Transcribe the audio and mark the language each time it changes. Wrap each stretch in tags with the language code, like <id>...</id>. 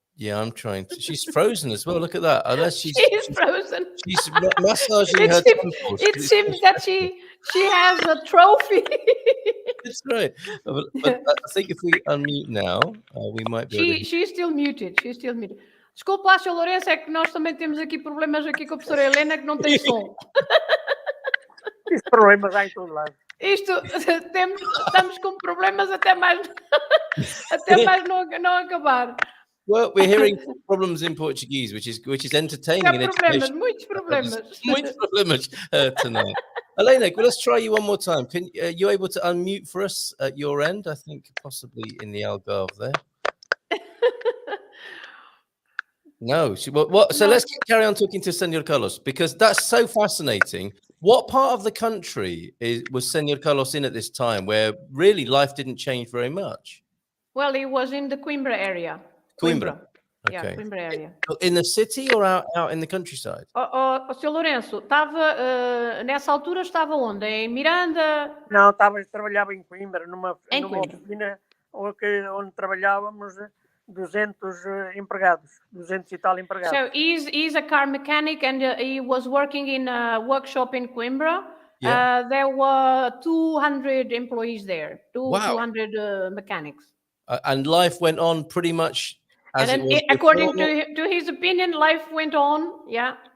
<en>Yeah, I'm trying to. She's frozen as well. Look at that. Unless she's frozen. She's massaging her temples. It seems that she has a trophy. That's right. But I think if we unmute now, we might be. She's still muted.</en> <pt>Desculpa lá,</pt> <en>Sr.</en> <pt>Lourenco, é que nós também temos aqui problemas aqui com a professora Helena que não tem som. Esses problemas há em todo lado. Estamos com problemas até mais não acabar.</pt> <en>Well, we're hearing problems in Portuguese, which is entertaining.</en> <pt>Muitos problemas</pt> <en>tonight. Helena, let's try you one more time. You able to unmute for us at your end? I think possibly in the Algarve there. No. So let's carry on talking to Senor Carlos, because that's so fascinating. What part of the country was Senor Carlos in at this time, where really life didn't change very much? Well, he was in the Coimbra area. Coimbra. Okay. Yeah, Coimbra area. In the city or out in the countryside?</en> <pt>Sr. Lourenco, nessa altura estava onde? Em Miranda? Não, trabalhava em Coimbra, numa oficina onde trabalhávamos 200 empregados, 200 e tal empregados.</pt> <en>So he's a car mechanic, and he was working in a workshop in Coimbra. Yeah. There were 200 employees there, 200 mechanics. And life went on pretty much as it was according to his opinion, life went on. Yeah.</en>